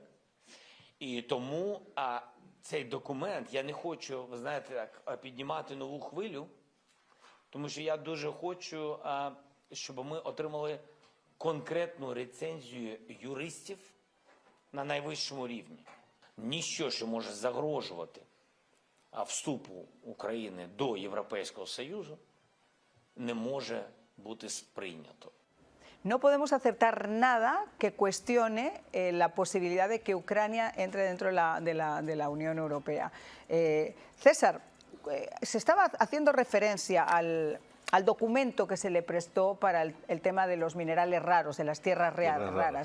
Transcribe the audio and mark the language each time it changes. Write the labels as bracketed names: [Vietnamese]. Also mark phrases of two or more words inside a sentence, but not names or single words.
[Ukrainian] І тому цей документ, я не хочу, ви знаєте, так, піднімати нову хвилю, тому що я дуже хочу, щоб ми отримали конкретну рецензію юристів на найвищому рівні. Ніщо, що може загрожувати вступу України до Європейського Союзу, не може бути сприйнято. [Spanish] No podemos aceptar nada que cuestione la posibilidad de que Ucrania entre dentro de la Unión Europea. César, se estaba haciendo referencia al documento que se le prestó para el tema de los minerales raros, de las tierras raras.